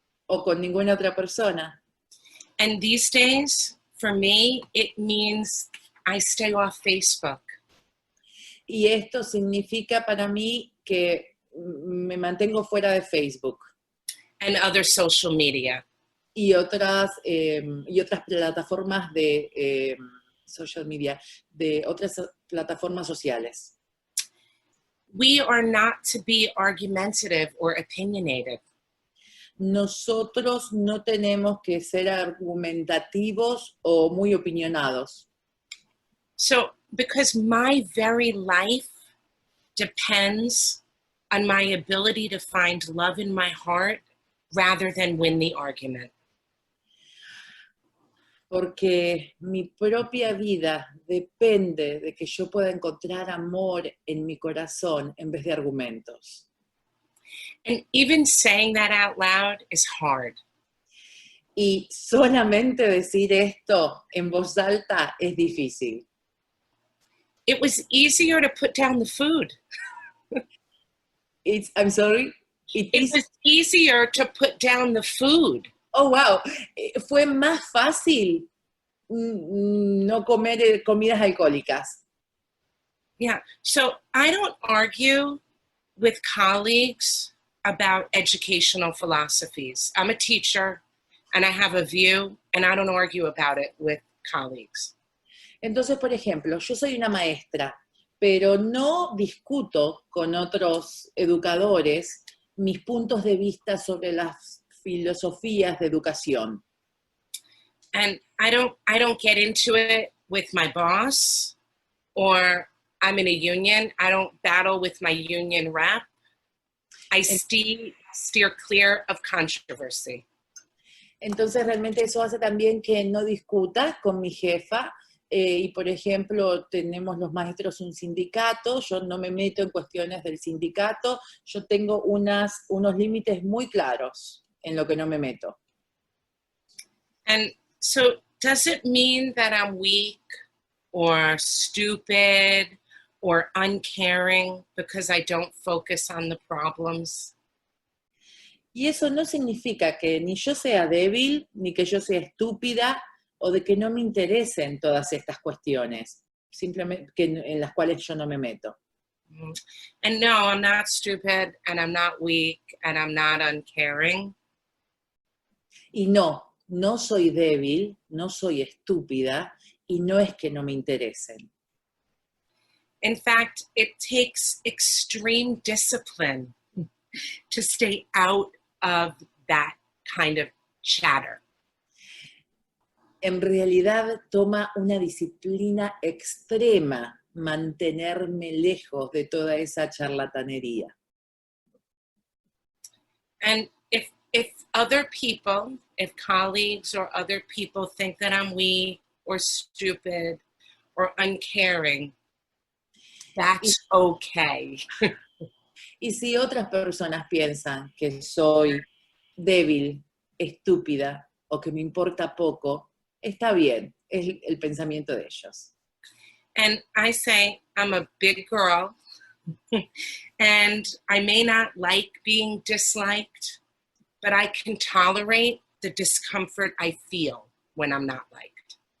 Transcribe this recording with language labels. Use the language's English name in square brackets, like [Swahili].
[Spanish] o con ninguna otra persona. [English] And these days, for me, it means I stay off Facebook. [Spanish] Y esto significa para mí que me mantengo fuera de Facebook. [English] And other social media. [Spanish] Y otras plataformas de social media, de otras plataformas sociales. [English] We are not to be argumentative or opinionated. [Spanish] Nosotros no tenemos que ser argumentativos o muy opinionados. [English] So, because my very life depends on my ability to find love in my heart rather than win the argument. [Spanish] Porque mi propia vida depende de que yo pueda encontrar amor en mi corazón en vez de argumentos. [English] And even saying that out loud is hard. [Spanish] Y solamente decir esto en voz alta es difícil. [English] It was easier to put down the food. I'm sorry? It was easier to put down the food. Oh, wow. [Spanish] Fue más fácil no comer comidas alcohólicas. [English] Yeah. So I don't argue with colleagues about educational philosophies. I'm a teacher and I have a view and I don't argue about it with colleagues. [Spanish] Entonces, por ejemplo, yo soy una maestra, pero no discuto con otros educadores mis puntos de vista sobre las filosofías de educación. [English] And I don't get into it with my boss, or I'm in a union. I don't battle with my union rep. I steer clear of controversy. [Spanish] Entonces, realmente eso hace también que no discuta con mi jefa. Y, por ejemplo, tenemos los maestros un sindicato, yo no me meto en cuestiones del sindicato, yo tengo unos límites muy claros en lo que no me meto. [English] And so does it mean that I'm weak or stupid or uncaring because I don't focus on the problems? [Spanish] Y eso no significa que ni yo sea débil, ni que yo sea estúpida, o de que no me interesen todas estas cuestiones, simplemente en las cuales yo no me meto. [English] And no, I'm not stupid, and I'm not weak, and I'm not uncaring. [Spanish] Y no soy débil, no soy estúpida, y no es que no me interesen. [English] In fact, it takes extreme discipline to stay out of that kind of chatter. [Spanish] En realidad toma una disciplina extrema mantenerme lejos de toda esa charlatanería. [English] And if other people, if colleagues or other people think that I'm weak or stupid or uncaring, that's okay. [Spanish] Y si otras personas piensan que soy débil, estúpida o que me importa poco, está bien, es el pensamiento de ellos. [English] And I say, I'm a big girl, and I may not like being disliked, but I can tolerate the discomfort I feel when I'm not liked.